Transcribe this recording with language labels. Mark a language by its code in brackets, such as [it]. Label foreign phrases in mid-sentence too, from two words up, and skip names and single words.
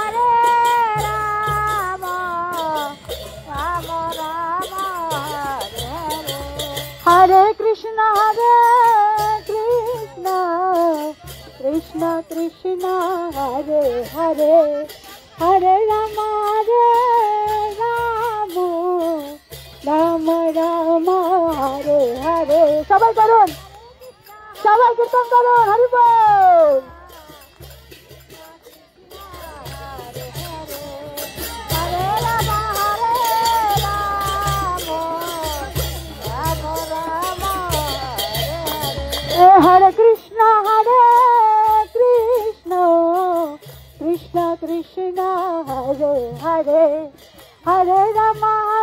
[bn] Rama Rama Hare Hare Krishna Krishna Krishna Hare Hare Hare Rama Rama Rama Hare Hare সবাই করুন, সবাই কীর্তন করুন, হরি বল। Hare Krishna Krishna Krishna Hare Hare Hare Rama